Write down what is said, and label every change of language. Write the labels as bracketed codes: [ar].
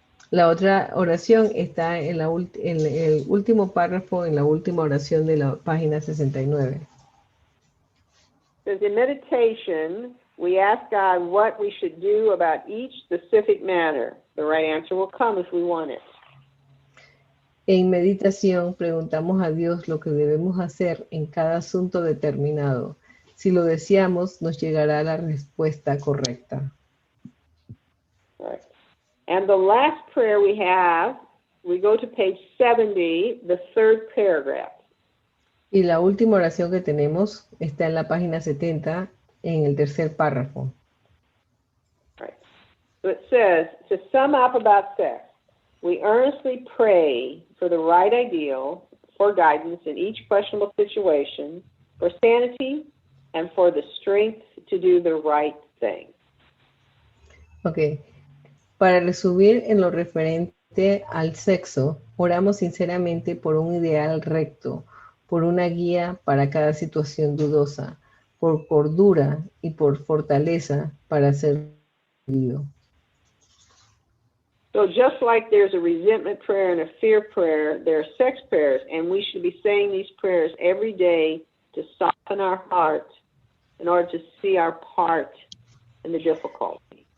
[es] La otra oración está en el último párrafo, en la última oración de la página 69. [en] Says in meditation, we ask God what we should do about each specific matter. The right answer will come if we want it. [es] En meditación preguntamos a Dios lo que debemos hacer en cada asunto determinado. Si lo deseamos, nos llegará la respuesta correcta. [en] Right. And the last prayer we go to page 70, the third paragraph. [es] Y la última oración que tenemos está en la página 70, en el tercer párrafo. [en] Right. So it says, to sum up about sex, we earnestly pray for the right ideal, for guidance in each questionable situation, for sanity, and for the strength to do the right thing. Ok. [es] Para resumir en lo referente al sexo, oramos sinceramente por un ideal recto, por una guía para cada situación dudosa, por cordura y por fortaleza para ser vivido. [en] So just like there's a resentment prayer and a fear prayer, there are sex prayers, and we should be saying these prayers every day to soften our heart in order to see our part in the difficulty.